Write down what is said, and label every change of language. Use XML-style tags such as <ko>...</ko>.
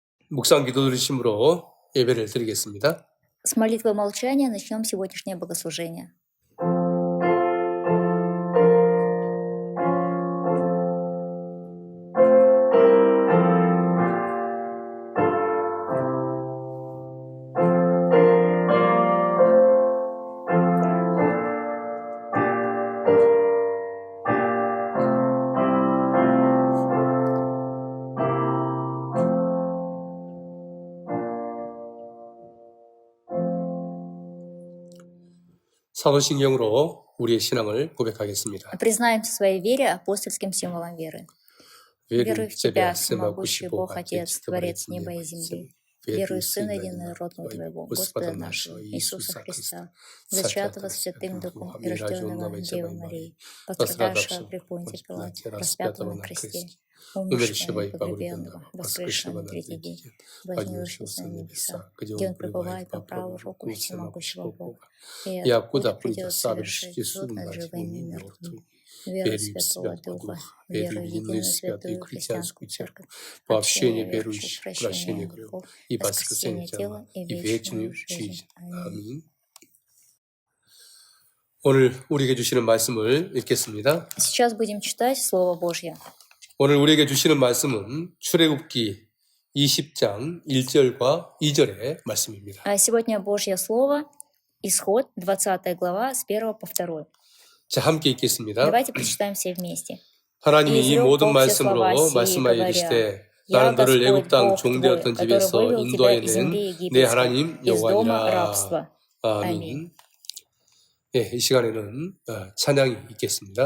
<ko>묵상 기도 드리심으로 예배를 드리겠습니다.</ko> <ru>С молитвой молчания начнем сегодняшнее богослужение.</ru> <ko>사도신경으로 우리의 신앙을 고백하겠습니다.</ko> <ru>Признаемся своей вере апостольским символом веры. Верую в Тебя, всемогущий Бог, Отец, Творец неба и земли. Верую в Сына Единородного Твоего, Господа нашего, Иисуса Христа, зачатого Святым Духом и рожденного Девой Марии, пострадавшего при Понтии Пилате, распятого на кресте, умершего и погребенного, воскресшего на третий день, вознесшегося на небеса, где Он пребывает по правую руку всемогущего Бога, и откуда придет совершить суд над живыми и мертвыми. Веру в Святого Духа, веру в единую святую христианскую церковь, общение верующих, прощение грехов и воскресение тела и вечную жизнь.</ru> <ko>아멘. 오늘 우리에게 주시는 말씀을 읽겠습니다.</ko> <ru>Сейчас будем читать Слово Божье.</ru> <ko>오늘 우리에게 주시는 말씀은 출애굽기 20장 1절과 2절의 말씀입니다.</ko> <ru>Сегодня Божье Слово, Исход, 20 глава, с 1 по 2.</ru> <ko>자, 함께 읽겠습니다.</ko> <ru>Давайте прочитаем все вместе.</ru> <ko>하나님이 이 모든 말씀으로 말씀하여 이르시되 나는 너를 애굽 땅 종되었던 집에서 인도하여 낸 내 하나님 여호와니라. 아멘. 예, 이 시간에는 찬양이 있겠습니다.</ko>